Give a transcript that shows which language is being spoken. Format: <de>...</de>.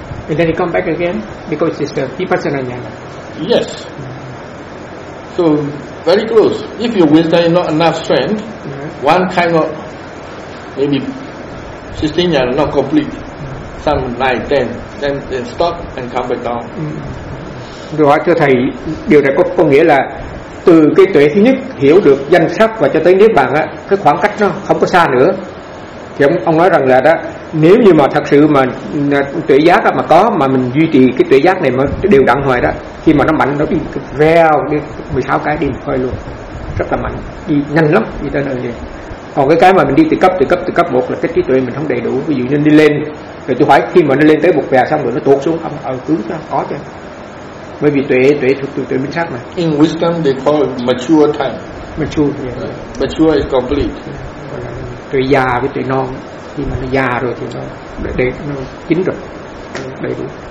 <en>And then you come back again, because it's the Vipassana jnana. Yes. So, very close. If your wisdom is not enough strength, yeah. One kind of, maybe 16 jnana not complete, some 9, 10, then they stop and come back down.</en> <vi>Tôi hỏi thưa thầy, điều này có nghĩa là từ cái tuệ thứ nhất hiểu được danh sắc và cho tới Niết Bàn á, cái khoảng cách nó không có xa nữa. Thì ông nói rằng là đó, nếu như mà thật sự mà tuệ giác mà có, mà mình duy trì cái tuệ giác này mà đều đặn hoài đó, khi mà nó mạnh nó đi reo đi 16 cái đi hoài luôn, rất là mạnh, đi nhanh lắm, đi tới nơi vậy. Còn cái mà mình đi từ cấp một là cái trí tuệ mình không đầy đủ. Ví dụ như đi lên rồi tôi hỏi, khi mà nó lên tới một vè xong rồi nó tuột xuống không? Ờ tướng nó có chứ, bởi vì tuệ thuộc tuệ minh sát mà.</vi> <en>In wisdom they call it mature time. Mature, yeah. Mature is complete.</en> <vi>Tuệ già với tuệ non, khi mà nó già rồi thì nó để nó chín rồi, đầy đủ.</vi>